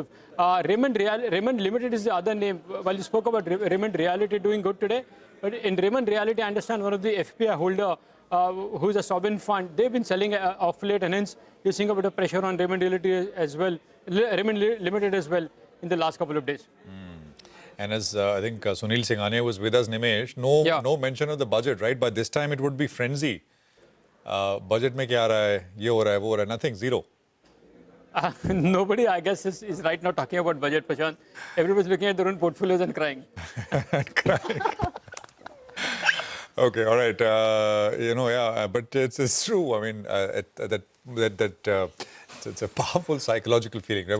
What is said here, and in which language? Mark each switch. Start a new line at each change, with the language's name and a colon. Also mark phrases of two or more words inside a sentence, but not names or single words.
English: Raymond Limited is the other name. While you spoke about Raymond Realty doing good today, but in Raymond Realty, I understand one of the FPI holder, who's a sovereign fund, they've been selling off late, and hence you're seeing a bit of pressure on Raymond Realty as well, Raymond Limited as well in the last couple of days. And as I think Sunil Singhania was with us, Nimesh, no mention of the budget, right? By this time, it would be frenzy.
Hindi: बजट में क्या रहा है, ये हो रहा है, वो हो रहा है,
English: nothing, zero. Nobody, I guess, is right now talking about budget, Prashant. Everybody's looking at their own portfolios and crying. Okay, all right. But it's true. I mean, it's a powerful psychological feeling, right?